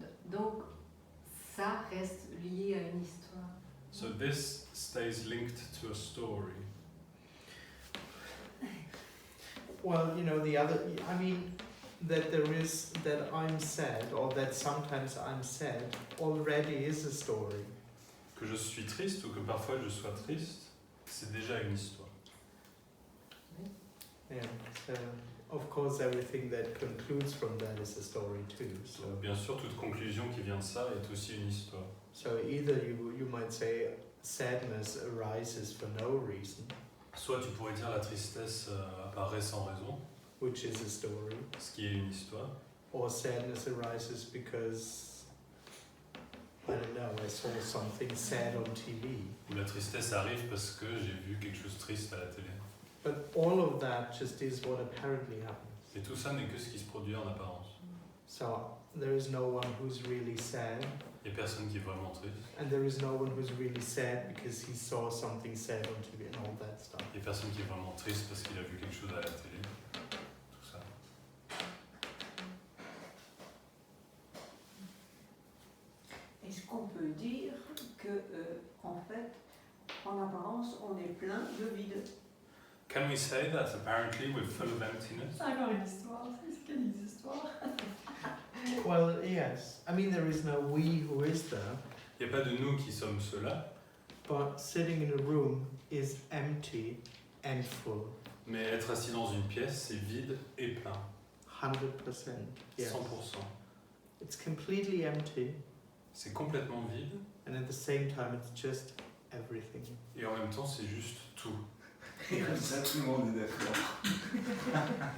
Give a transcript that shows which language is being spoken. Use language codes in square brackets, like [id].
[fr] Donc, ça reste lié à une histoire. [en] So this stays linked to a story. Well, you know, the other, I mean, that there is, that I'm sad, or that sometimes I'm sad, already is a story. [fr] Que je suis triste ou que parfois je sois triste, c'est déjà une histoire. [en] Yeah, so, of course, everything that concludes from that is a story too. So, [fr] Donc, bien sûr, toute conclusion qui vient de ça est aussi une histoire. [en] so either you might say sadness arises for no reason, [fr] Soit tu pourrais dire la tristesse apparaît sans raison, [en] which is a story, [fr] ce qui est une histoire. [en] or sadness arises because, I don't know, I saw something sad on TV. [fr] Ou la tristesse arrive parce que j'ai vu quelque chose de triste à la télé. [en] But all of that just is what apparently happens. [fr] Et tout ça n'est que ce qui se produit en apparence. [en] So there is no one who's really sad, [fr] Il n'y a personne qui est vraiment triste. [en] and there is no one who's really sad because he saw something sad on TV and all that stuff. [fr] Il n'y a personne qui est vraiment triste parce qu'il a vu quelque chose à la télé. Tout ça. Est-ce qu'on peut dire que, en fait, en apparence, on est plein de vide? [en] Can we say that apparently we're full of emptiness? [fr] C'est encore une histoire, c'est quelle histoire? [en] Well, yes. I mean, there is no we who is there, [fr] Il n'y a pas de nous qui sommes ceux-là, [en] but sitting in a room is empty and full. [fr] mais être assis dans une pièce, c'est vide et plein. [en] 100%. Yes. 100%. It's completely empty, [fr] C'est complètement vide [en] and at the same time, it's just everything. [fr] et en même temps, c'est juste tout. Ça, tout le monde est d'accord.